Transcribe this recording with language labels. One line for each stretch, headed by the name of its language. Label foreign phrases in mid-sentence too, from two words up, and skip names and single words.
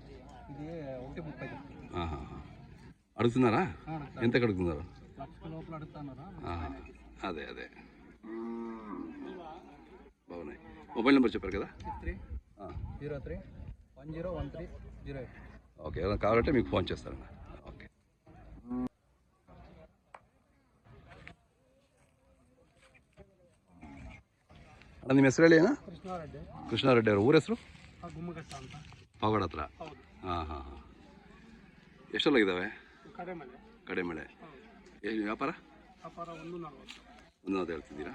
Telugu: అడుగుతున్నారా? ఎంతకు అడుగుతున్నారు? అదే బాగున్నాయి. మొబైల్ నెంబర్ చెప్పారు కదా? 6303101308. ఓకే, ఏమైనా కావాలంటే మీకు ఫోన్ చేస్తారన్న. ఓకే.
Kannada: ಅಣ್ಣ ನಿಮ್ಮ ಹೆಸರು ಹೇಳಿ. ಅಣ್ಣ ಕೃಷ್ಣಾರೆಡ್ಡಿ ಅವರು. ಊರ ಹೆಸರು? ಪಾವಗಡ ಹತ್ರ. ಹಾಂ. ಎಷ್ಟೆಲ್ಲಾಗಿದ್ದಾವೆ? ಕಡೆಮಳೆ. ಏನು ವ್ಯಾಪಾರ? 140 ಹೇಳ್ತಿದ್ದೀರಾ?